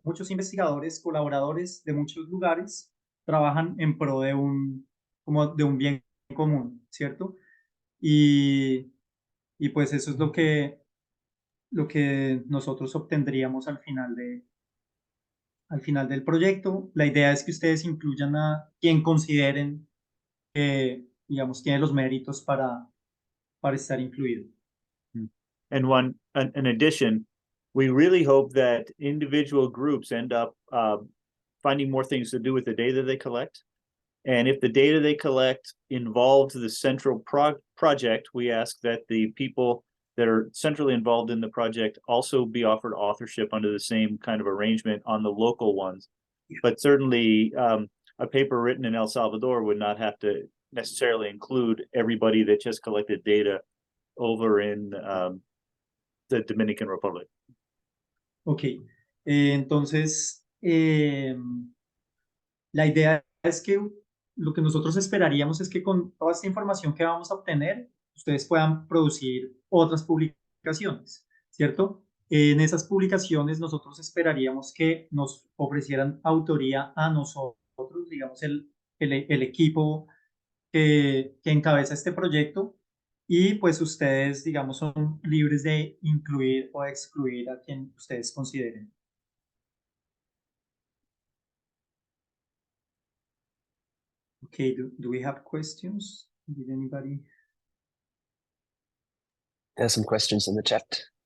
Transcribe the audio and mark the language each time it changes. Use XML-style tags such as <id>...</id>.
<es>Muchos investigadores, colaboradores de muchos lugares trabajan en pro como de un bien común, ¿cierto? Y, y pues eso es lo que nosotros obtendríamos al final del proyecto. La idea es que ustedes incluyan a quien consideren que, digamos, tiene los méritos para estar incluido.</es> <en>And in addition, we really hope that individual groups end up finding more things to do with the data they collect. And if the data they collect involves the central project, we ask that the people that are centrally involved in the project also be offered authorship under the same kind of arrangement on the local ones. But certainly a paper written in El Salvador would not have to necessarily include everybody that just collected data over in the Dominican Republic.</en> <es>Ok, entonces la idea es que lo que nosotros esperaríamos es que con toda esta información que vamos a obtener, ustedes puedan producir otras publicaciones, ¿cierto? En esas publicaciones nosotros esperaríamos que nos ofrecieran autoría a nosotros, digamos, el equipo que encabeza este proyecto, y pues ustedes, digamos, son libres de incluir o excluir a quien ustedes consideren.</es> <en>Okay, do we have questions? Did anybody? There's some questions in the chat.</en>